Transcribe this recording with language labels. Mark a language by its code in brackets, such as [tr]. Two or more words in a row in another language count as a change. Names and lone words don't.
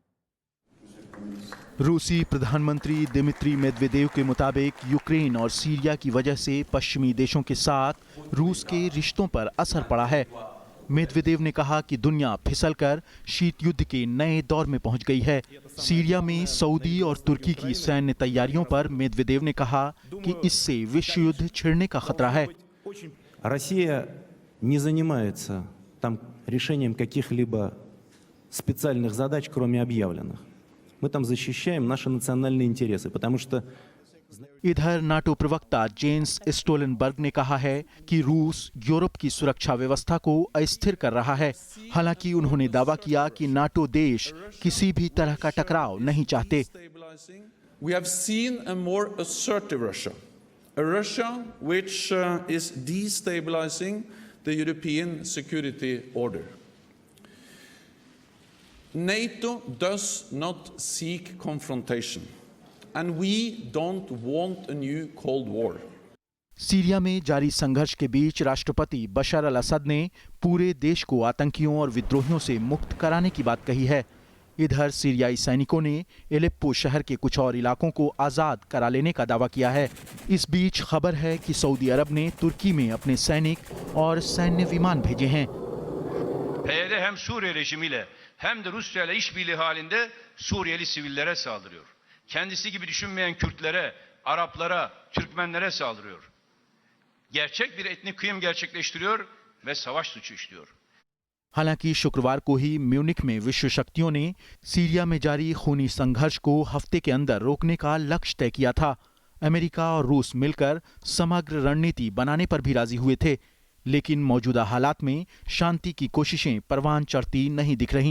[hi] रूसी प्रधानमंत्री दिमित्री मेदवेदेव के मुताबिक यूक्रेन और सीरिया की वजह से पश्चिमी देशों के साथ रूस के रिश्तों पर असर पड़ा है। मेदवेदेव ने कहा कि दुनिया फिसलकर शीत युद्ध के नए दौर में पहुंच गई है। सीरिया में सऊदी और तुर्की की सैन्य तैयारियों पर मेदवेदेव ने कहा कि इससे विश्व युद्ध छिड़ने का खतरा है। [ru] Россия не занимается там решением каких-либо специальных задач, кроме объявленных. Мы там защищаем наши национальные интересы, потому что [hi] इधर नाटो प्रवक्ता जेन्स स्टोलनबर्ग ने कहा है कि रूस यूरोप की सुरक्षा व्यवस्था को अस्थिर कर रहा है। हालांकि उन्होंने दावा किया कि नाटो देश किसी भी तरह का टकराव नहीं चाहते। [en] We have seen a more assertive Russia, a Russia which is destabilizing the European security order. NATO does not seek confrontation, and we don't want a new Cold War. [hi] सीरिया में जारी संघर्ष के बीच राष्ट्रपति बशर अल असद ने पूरे देश को आतंकियों और विद्रोहियों से मुक्त कराने की बात कही है। इधर सीरियाई सैनिकों ने एलेप्पो शहर के कुछ और इलाकों को आजाद करा लेने का दावा किया है। इस बीच खबर है कि सऊदी अरब ने तुर्की में अपने सैनिक और सैन्य विमान भेजे हैं। [tr] PYD hem Suriye rejimiyle hem de Rusya ile işbirliği halinde Suriyeli sivillere saldırıyor. Kendisi gibi düşünmeyen Kürtlere, Araplara, Türkmenlere saldırıyor. Gerçek bir etnik kıyım gerçekleştiriyor ve savaş suçu işliyor. [hi] हालांकि शुक्रवार को ही म्यूनिख में विश्व शक्तियों ने सीरिया में जारी खूनी संघर्ष को हफ्ते के अंदर रोकने का लक्ष्य तय किया था। अमेरिका और रूस मिलकर समग्र रणनीति बनाने पर भी राजी हुए थे, लेकिन मौजूदा हालात में शांति की कोशिशें परवान चढ़ती नहीं दिख रहीं।